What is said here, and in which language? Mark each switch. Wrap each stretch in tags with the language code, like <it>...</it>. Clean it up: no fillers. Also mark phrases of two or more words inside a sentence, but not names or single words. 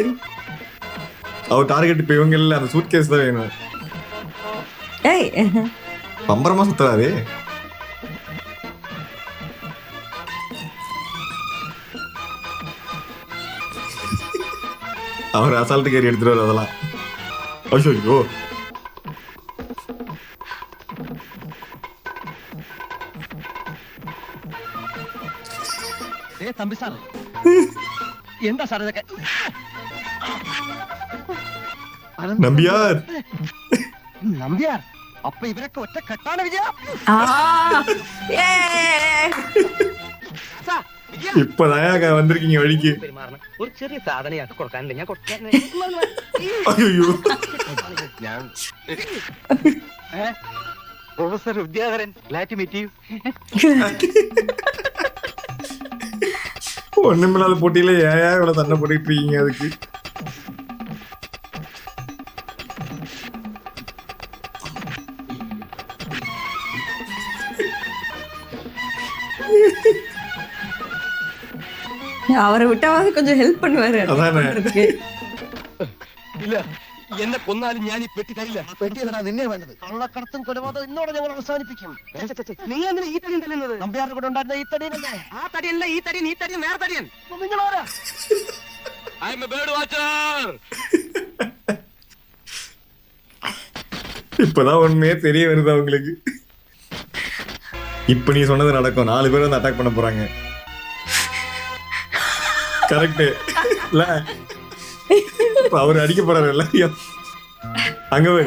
<ta>அவர் டார்கெட் இப்ப இவங்க இல்ல, அந்த சூட் கேஸ் தான் வேணும். ஏய் பம்பரமா சுத்துறாரு. அவர் அசால்ட்டு கேரி எடுத்துருவாரு அதெல்லாம். ஐயோ</ta> <ml>തമ്പി സാർ, എന്താ സാർ ഇതൊക്കെ?</ml> <ta>நம்பியார்.</ta> <ml>നമ്പ്യാർ, അപ്പൊ ഇവരൊക്കെ ഒറ്റ കെട്ടാണ് വിജയ.</ml> <ta>இப்பதான் வந்திருக்கீங்க வழிக்கு.</ta> <ml>ഒരു ചെറിയ സാധനയാക്കി കൊടുക്കാനില്ല, ഞാൻ കൊടുക്കാൻ.</ml> <ta>ஐயோ</ta> <ml>ഞാൻ പ്രൊഫസർ വിദ്യാധരൻ,</ml> <en>glad to meet you.</en> <ta>ஒண்ணுமில்லாத போட்டியில ஏன் இவ்வளவு சண்டை போட்டுட்டு இருக்கீங்க? அதுக்கு அவரை விட்டாவது கொஞ்சம் ஹெல்ப் பண்ணுவாரு. அதானே.</ta> <ml>ഇല്ല, എന്നെ കൊന്നാലും ഞാൻ ഈ പെട്ടി തരില്ല. പെട്ടിയല്ലടാ നിന്നെ വേണ്ടത്. കള്ളക്കടത്തും കൊലപാതകം ഇന്നോടെ ഞങ്ങൾ അവസാനിപ്പിക്കും. നീ എന്തിനാ ഈ തടിയൻ തല്ലുന്നത്? നമ്പ്യാരുടെ കൂടെ ഉണ്ടായിരുന്ന ഈ തടിയനല്ലേ? ആ തടിയല്ല, ഈ തടിയൻ, ഈ തടിയൻ വേറെ തടിയൻ. നിങ്ങളാരാ?</ml> <en>I am a bird watcher.</en> <ta>இப்பதான் உண்மையே தெரிய வருது அவங்களுக்கு. இப்ப நீ சொன்னது நடக்கும். 4 பேர் வந்து அட்டாக் பண்ண போறாங்க. கரெக்ட் இல்ல? இப்ப அவர் அடிக்க போறாரு எல்லாரையும். அங்க போய்</ta>